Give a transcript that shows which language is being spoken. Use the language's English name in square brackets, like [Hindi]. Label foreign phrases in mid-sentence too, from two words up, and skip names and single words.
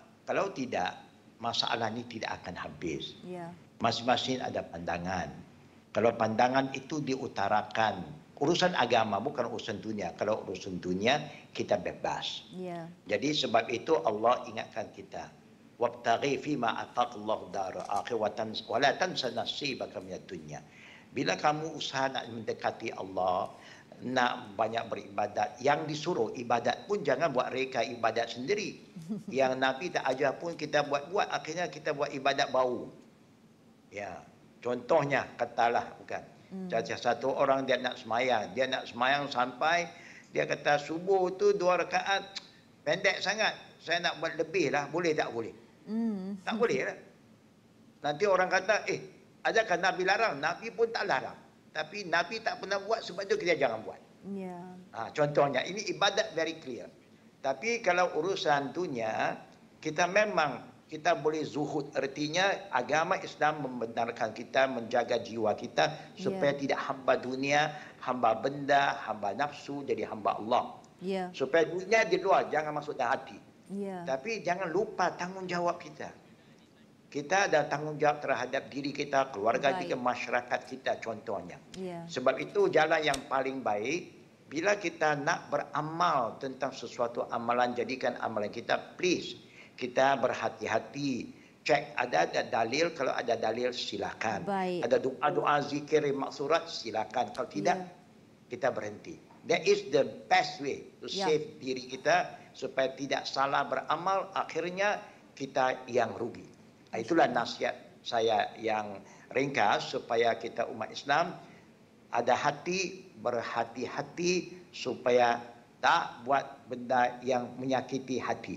[Malay] Kalau tidak, masalah ini tidak akan habis. Masing-masing ada pandangan. Kalau pandangan itu diutarakan, urusan agama bukan urusan dunia. Kalau urusan dunia, kita bebas. Jadi sebab itu Allah ingatkan kita, [Arabic] وابتغ فيما آتاك الله الدار الآخرة ولا تنس نصيبك من الدنيا. [Malay] Bila kamu usaha nak mendekati Allah, nak banyak beribadat, yang disuruh ibadat pun jangan buat reka ibadat sendiri. Yang Nabi tak ajar pun kita buat-buat, akhirnya kita buat ibadat bau. Ya, contohnya katalah bukan. Satu orang dia nak semayang sampai dia kata subuh tu 2 rakaat pendek sangat. Saya nak buat lebih lah, boleh tak boleh? Tak boleh lah. Nanti orang kata, adakah Nabi larang? Nabi pun tak larang. Tapi Nabi tak pernah buat, sebab itu kita jangan buat. Ya. Contohnya, ini ibadat [English] very clear. [Malay] Tapi kalau urusan dunia, kita memang kita boleh zuhud. Artinya agama Islam membenarkan kita menjaga jiwa kita supaya tidak hamba dunia, hamba benda, hamba nafsu, jadi hamba Allah. Ya. Supaya dunia di luar, jangan masuk dalam hati. Ya. Tapi jangan lupa tanggungjawab kita. Kita ada tanggungjawab terhadap diri kita, keluarga Baik. kita, masyarakat kita contohnya. Ya. Sebab itu jalan yang paling baik, bila kita nak beramal tentang sesuatu amalan, jadikan amalan kita, please, kita berhati-hati. Cek ada dalil, kalau ada dalil silakan. Baik. Ada doa-doa zikir maksurat, silakan. Kalau tidak, kita berhenti. [English] That is the best way to save [Malay] diri kita supaya tidak salah beramal, akhirnya kita yang rugi. Itulah nasihat saya yang ringkas supaya kita umat Islam ada hati, berhati-hati supaya tak buat benda yang menyakiti hati.